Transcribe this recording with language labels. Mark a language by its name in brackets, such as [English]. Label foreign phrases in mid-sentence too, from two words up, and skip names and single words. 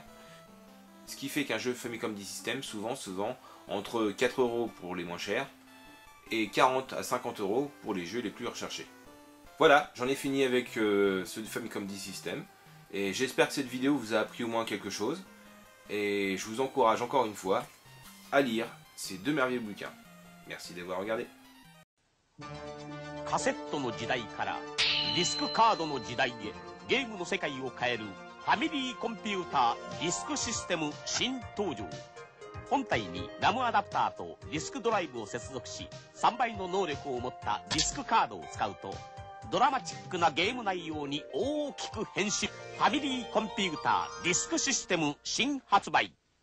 [French] Ce qui fait qu'un jeu Famicom Disk souvent se vend entre 4 € pour les moins chers et 40 à 50 € pour les jeux les plus recherchés. Voilà, j'en ai fini avec ce Famicom Disk et j'espère que cette vidéo vous a appris au moins quelque chose. Et je vous encourage encore une fois à lire ces deux merveilleux bouquins. Merci d'avoir regardé. [Japanese] カセットの時代からディスクカードの時代へゲームの世界を変えるファミリーコンピューターディスクシステム新登場。本体にラムアダプターとディスクドライブを接続し3倍の能力を持ったディスクカードを使うとドラマチックなゲーム内容に大きく変身。ファミリーコンピューターディスクシステム新発売。